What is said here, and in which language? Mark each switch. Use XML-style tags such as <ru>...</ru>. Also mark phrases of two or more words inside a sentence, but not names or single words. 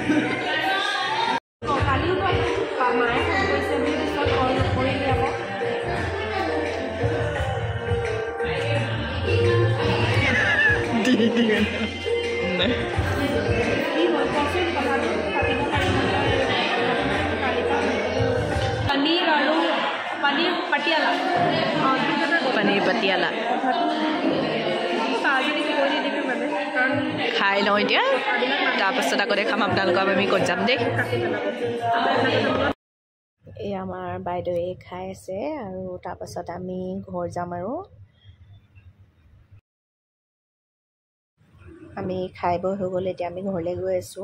<as>মায়ে ফোন কৰিছে বুলি পিছত কল নকৰিলে আকৌ। पनीर আৰু पनीर पटियाला, पनीर पटियाला খাই লওঁ এতিয়া, তাৰপাছত আকৌ দেখাম আপোনালোকক আমি ক'ত যাম দেই। এই আমাৰ বাইদেৱে খাই আছে, আৰু তাৰপাছত আমি ঘৰ যাম। আৰু আমি খাই বৈ হৈ গ'ল, এতিয়া আমি ঘৰলৈ গৈ আছোঁ।</as>